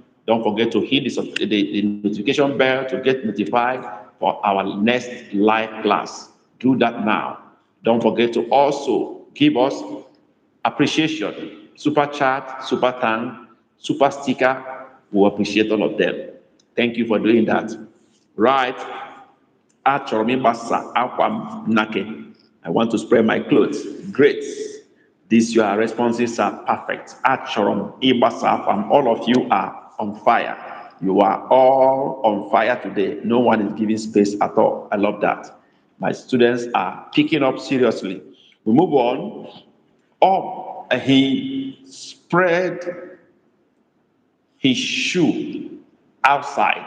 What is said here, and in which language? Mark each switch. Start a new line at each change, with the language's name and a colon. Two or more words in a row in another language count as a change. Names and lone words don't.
English: Don't forget to hit the notification bell to get notified for our next live class. Do that now. Don't forget to also give us appreciation, super chat, super thank, super sticker. We appreciate all of them. Thank you for doing that. Right.
Igbo: Achọrọ m ịgbasa akwa m nake.
English: I want to spread my clothes. Great. These your responses are perfect.
Igbo: Achọrọ m ịgbasa akwa m.
English: All of you are on fire. You are all on fire today. No one is giving space at all. I love that. My students are picking up seriously. We move on. He spread his shoe outside.